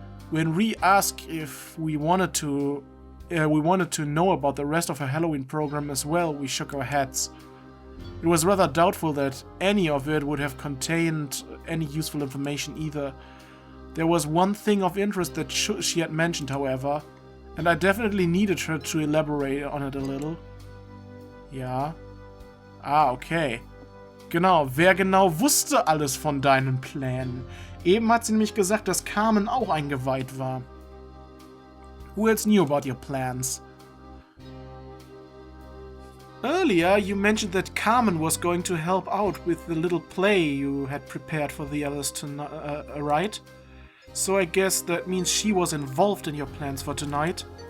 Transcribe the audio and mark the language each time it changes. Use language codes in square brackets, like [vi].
[en] When Rie asked if we wanted to know about the rest of her Halloween program as well, we shook our heads. It was rather doubtful that any of it would have contained any useful information either. There was one thing of interest that she had mentioned, however, and I definitely needed her to elaborate on it a little. [de] Ja. Ah, okay. Genau, wer genau wusste alles von deinen Plänen? Eben hat sie nämlich gesagt, dass Carmen auch eingeweiht war. [en] Who else knew about your plans? Earlier, you mentioned that Carmen was going to help out with the little play you had prepared for the others tonight, right? So I guess that means she was involved in your plans for tonight?